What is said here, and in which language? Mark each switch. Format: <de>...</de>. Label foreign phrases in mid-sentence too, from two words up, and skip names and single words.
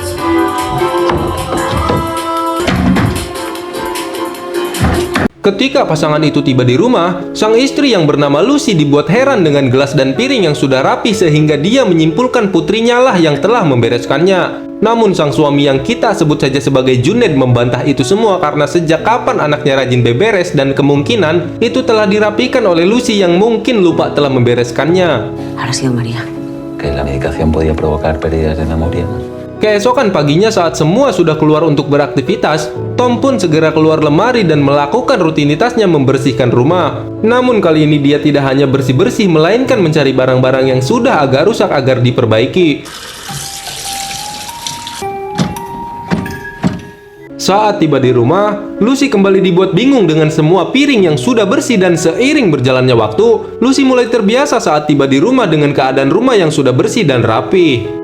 <id>Ketika pasangan itu tiba di rumah, sang istri yang bernama Lucy dibuat heran dengan gelas dan piring yang sudah rapi sehingga dia menyimpulkan putrinya lah yang telah membereskannya. Namun sang suami yang kita sebut saja sebagai Junaid membantah itu semua karena sejak kapan anaknya rajin beberes dan kemungkinan itu telah dirapikan oleh Lucy yang mungkin lupa telah membereskannya.</id> <es>Habrá sido María. Que la medicación podía provocar pérdidas de memoria.</es> <id>Keesokan paginya saat semua sudah keluar untuk beraktivitas, Tom pun segera keluar lemari dan melakukan rutinitasnya membersihkan rumah. Namun kali ini dia tidak hanya bersih-bersih, melainkan mencari barang-barang yang sudah agak rusak agar diperbaiki. Saat tiba di rumah, Lucy kembali dibuat bingung dengan semua piring yang sudah bersih dan seiring berjalannya waktu, Lucy mulai terbiasa saat tiba di rumah dengan keadaan rumah yang sudah bersih dan rapi.</id>